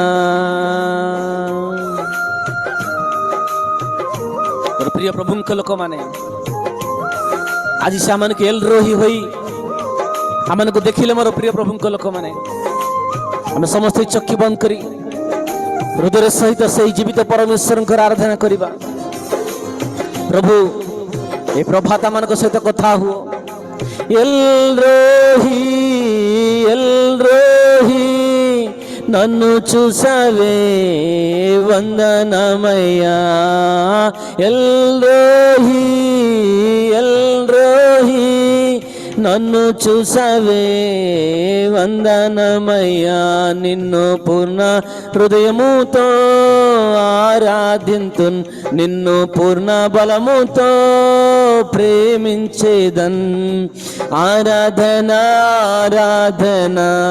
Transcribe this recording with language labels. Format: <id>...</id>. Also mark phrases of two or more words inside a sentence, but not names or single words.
<or>ପ୍ରିୟ ପ୍ରଭୁଙ୍କ ଲୋକମାନେ ଆଜି ସେମାନଙ୍କୁ ଏଲରୋହି ହୋଇ ଆମମାନଙ୍କୁ ଦେଖିଲେ ମୋର ପ୍ରିୟ ପ୍ରଭୁଙ୍କ ଲୋକମାନେ ଆମେ ସମସ୍ତେ ଚକ୍ଷୁ ବନ୍ଦ କରି ହୃଦୟ ସହିତ ସେହି ଜୀବିତ ପରମେଶ୍ୱରଙ୍କର ଆରାଧନା କରିବା। ପ୍ରଭୁ ଏ ପ୍ରଭାତ ମାନଙ୍କ ସହିତ କଥା ହୁଅ।</or> <te>ଏଲରୋହି ଏଲରୋହି నన్ను చూసావే వందనమయ్యా ఎల్రోహి ఎల్రోహి నన్ను చూసావే వందనమయ్యా నిన్ను పూర్ణ హృదయముతో ఆరాధింతున్ నిన్ను పూర్ణ బలముతో ప్రేమించేదన్ ఆరాధనా ఆరాధనా</te>